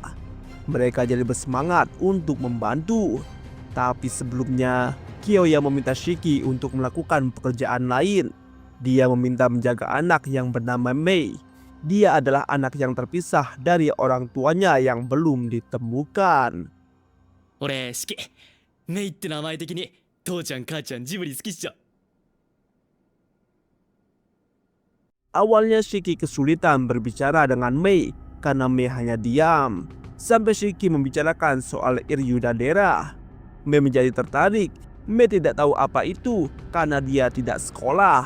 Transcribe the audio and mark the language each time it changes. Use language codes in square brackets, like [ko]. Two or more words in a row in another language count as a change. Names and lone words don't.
[id] Mereka jadi bersemangat untuk membantu. Tapi sebelumnya, Kyoya meminta Shiki untuk melakukan pekerjaan lain. Dia meminta menjaga anak yang bernama Mei. Dia adalah anak yang terpisah dari orang tuanya yang belum ditemukan. [ja] Ore, Shiki. Meiって名前的に父ちゃん母ちゃんジブリ好きっしょ。 [id] Awalnya Shiki kesulitan berbicara dengan Mei karena Mei hanya diam. Sampai Shiki membicarakan soal Iryuda Dera. Mei menjadi tertarik. Mei tidak tahu apa itu karena dia tidak sekolah.